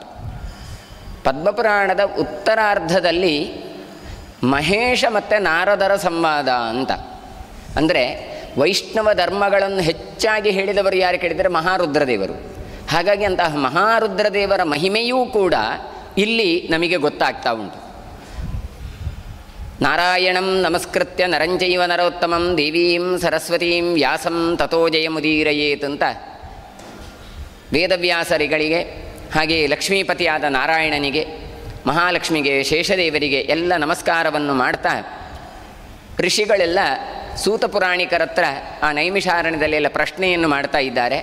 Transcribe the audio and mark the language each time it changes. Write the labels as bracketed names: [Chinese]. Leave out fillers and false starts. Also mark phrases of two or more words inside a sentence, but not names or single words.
[Kannada] ಪದ್ಮಪುರಾಣದ ಉತ್ತರಾರ್ಧದಲ್ಲಿ ಮಹೇಶ ಮತ್ತು ನಾರದರ ಸಂವಾದ ಅಂತ. ಅಂದರೆ ವೈಷ್ಣವ ಧರ್ಮಗಳನ್ನು ಹೆಚ್ಚಾಗಿ ಹೇಳಿದವರು ಯಾರು ಕೇಳಿದರೆ ಮಹಾರುದ್ರದೇವರು. ಹಾಗಾಗಿ ಅಂತಹ ಮಹಾರುದ್ರದೇವರ ಮಹಿಮೆಯೂ ಕೂಡ ಇಲ್ಲಿ ನಮಗೆ ಗೊತ್ತಾಗ್ತಾ ಉಂಟು. [Sanskrit] ನಾರಾಯಣಂ ನಮಸ್ಕೃತ್ಯ ನರಂಜೈವ ನರೋತ್ತಮಂ ದೇವೀಂ ಸರಸ್ವತೀಂ ವ್ಯಾಸಂ ತಥೋ ಜಯಮುದೀರಯೇತ್ [Kannada] ಅಂತ ವೇದವ್ಯಾಸರಿಗಳಿಗೆ, ಹಾಗೆ ಲಕ್ಷ್ಮೀಪತಿಯಾದ ನಾರಾಯಣನಿಗೆ, ಮಹಾಲಕ್ಷ್ಮಿಗೆ, ಶೇಷದೇವರಿಗೆ ಎಲ್ಲ ನಮಸ್ಕಾರವನ್ನು ಮಾಡ್ತಾ ಋಷಿಗಳೆಲ್ಲ ಸೂತ ಪುರಾಣಿಕರ ಹತ್ರ ಆ ನೈಮಿಷಾರಣ್ಯದಲ್ಲೆಲ್ಲ ಪ್ರಶ್ನೆಯನ್ನು ಮಾಡ್ತಾ ಇದ್ದಾರೆ.